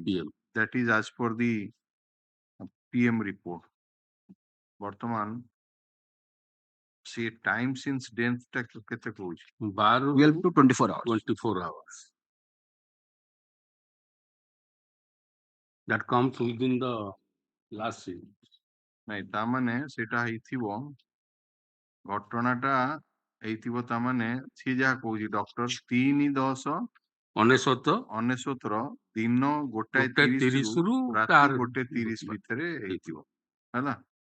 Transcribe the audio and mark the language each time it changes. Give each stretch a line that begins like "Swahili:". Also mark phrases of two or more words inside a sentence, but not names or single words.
English: That is as per the PM report. Bartaman, see time since death
Odia: କେତେ କହୁଛ
English: 12 to 24 hours. 24 hours. That comes within the last scene.
Odia: ନାଇଁ ତାମାନେ ସେଟା ହେଇଥିବ ଘଟଣାଟା ହେଇଥିବ ତାମାନେ ସିଏ ଯାହା କହୁଛି ଡକ୍ଟର 3/10 ଅନେଶତର ଦିନ 1:30 ରୁ ରାତି 1:30 ଭିତରେ ହେଇଥିବ ହେଲା.